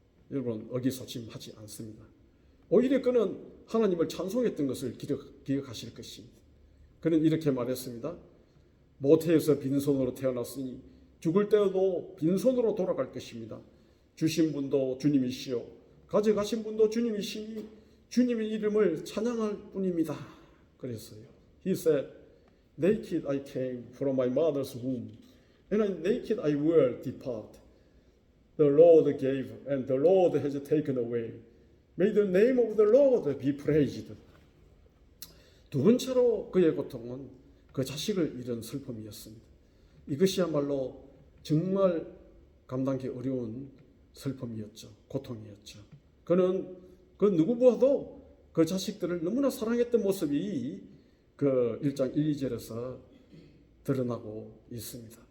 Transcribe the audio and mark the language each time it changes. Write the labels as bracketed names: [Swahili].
[Korean] 여러분 의기소침하지 않습니다. 오히려 그는 하나님을 찬송했던 것을 기억하실 것입니다. 그는 이렇게 말했습니다. 모태에서 빈손으로 태어났으니 죽을 때도 빈손으로 돌아갈 것입니다. 주신 분도 주님이시요 가져가신 분도 주님이시니 주님의 이름을 찬양할 뿐입니다. 그랬어요. [English] He said, naked I came from my mother's womb, and naked I will depart. The Lord gave, and the Lord has taken away. May the name of the Lord be praised. [Korean] 두 번째로 그의 고통은 그 자식을 잃은 슬픔이었습니다. 이것이야말로 정말 감당하기 어려운 슬픔이었죠. 고통이었죠. 그는 그 누구보다도 그 자식들을 너무나 사랑했던 모습이 그 1장 1, 2절에서 드러나고 있습니다.